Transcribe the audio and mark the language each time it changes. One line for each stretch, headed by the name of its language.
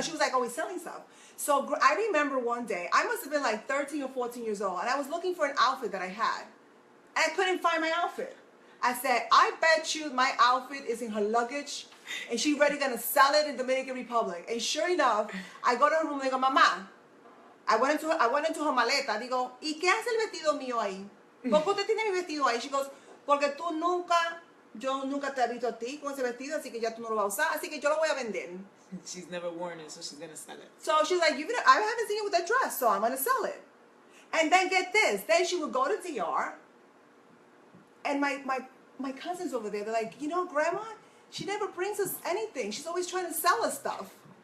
English: She was, like, always selling stuff. So I remember one day, I must have been, like, 13 or 14 years old, and I was looking for an outfit that I had. And I couldn't find my outfit. I said, I bet you my outfit is in her luggage, and she's ready going to sell it in Dominican Republic. And sure enough, I go to her room and I go, Mamá, I went into her maleta.
Spanish: Digo, ¿y qué hace el vestido mío ahí? ¿Por qué usted tiene mi vestido ahí?
English: She goes,
Spanish: porque yo nunca te he visto a ti con ese vestido, así que ya tú no lo vas a usar, así que yo lo voy a vender.
English: She's never worn it, so she's going to sell it. So she's like, I haven't seen you with that dress, so I'm going to sell it. And then get this, then she would go to DR, and my cousins over there, they're like, you know, Grandma, she never brings us anything. She's always trying to sell us stuff.